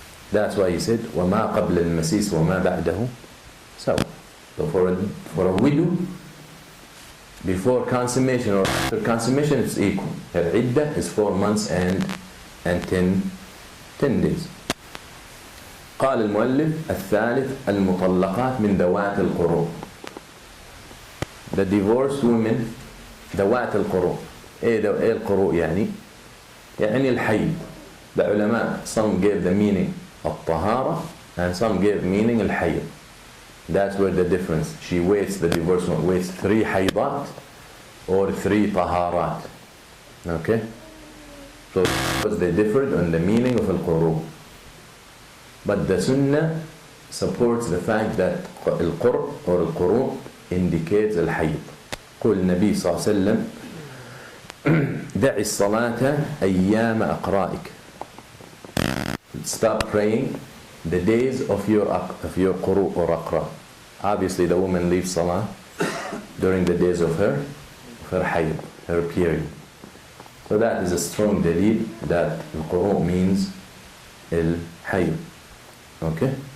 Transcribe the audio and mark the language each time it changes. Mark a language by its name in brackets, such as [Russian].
[English] That's why he said, [Arabic] وَمَا قَبْلَ الْمَسِيسِ وَمَا بَعْدَهُ سَوَى. [English] So for a widow, before consummation or after consummation, it's equal. Her iddah is 4 months and 10 days. [Arabic] قال المؤلف الثالث المطلقات من ذوات القروء. [English] The divorced women, [Arabic] ذوات القروء. إيه القروء يعني الحيض. [English] The ulama, some gave the meaning الطهارة and some gave meaning الحيض. That's where the difference. She waits, the divorced one waits 3 حيضات or 3 طهارات. Okay? So they differed on the meaning of القروء. But the Sunnah supports the fact that القرء or القروء indicates الحيض. [Arabic] قول النبي صلى الله عليه وسلم دع الصلاة أيام أقرائك. [English] Stop praying the days of your قروء or أقراء. Obviously the woman leaves salah during the days of her حيض, her period. So that is a strong dalil that القروء means الحيض. Okay?